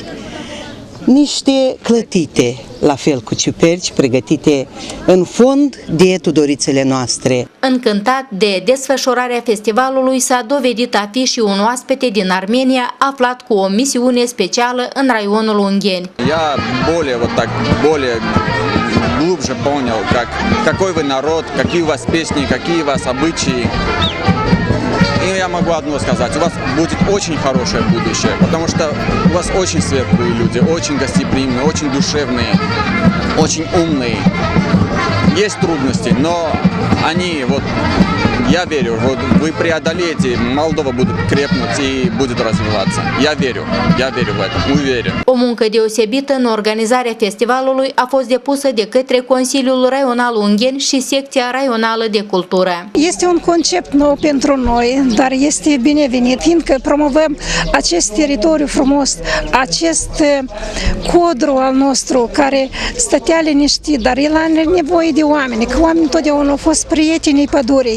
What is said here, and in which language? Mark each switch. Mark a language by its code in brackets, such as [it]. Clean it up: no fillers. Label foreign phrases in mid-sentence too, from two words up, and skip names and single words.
[ro] Niște clătite, la fel cu ciuperci, pregătite în fond de tudorițele noastre. Încântat de desfășurarea festivalului, s-a dovedit a fi și un oaspete din Armenia aflat cu o misiune specială în raionul Ungheni. [ru] Глубже понял, какой вы народ, какие у вас песни, какие у вас обычаи. И я могу одно сказать, у вас будет очень хорошее будущее, потому что у вас очень светлые люди, очень гостеприимные, очень душевные, очень умные. есть трудности, но они, вот, я верю, вот вы преодолеете, Молдова будет крепнуть и будет развиваться. Я верю в этом, уверен. [ro] O muncă deosebită în organizarea festivalului a fost depusă de către Consiliul Raional Ungheni și Secția Raională de Cultură. Este un concept nou pentru noi, dar este binevenit, fiindcă promovăm acest teritoriu frumos, acest codru al nostru care stătea liniștit, dar el are nevoie de oameni, că oamenii întotdeauna au fost prietenii pădurii.